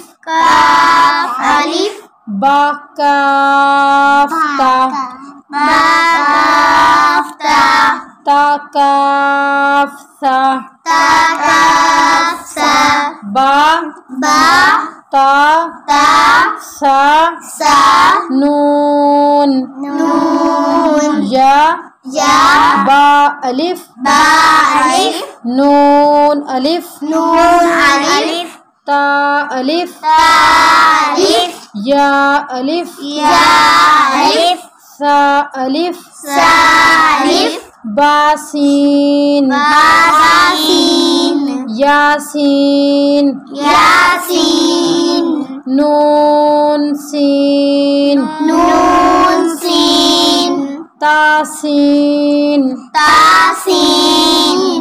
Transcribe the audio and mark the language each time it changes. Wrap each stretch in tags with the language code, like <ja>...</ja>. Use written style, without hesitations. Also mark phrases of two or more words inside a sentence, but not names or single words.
<ur>کاف الف با کاف تا با کاف تا تا کاف ثا تا کاف سا با با تا تا سا سا نون نون یا یا با الف با الف نون الف نون الف تا الف تا الف یا الف یا الف سا الف سا الف با سین باسين یاسین ياسين نون سین نون سين تاسین تاسين</ur>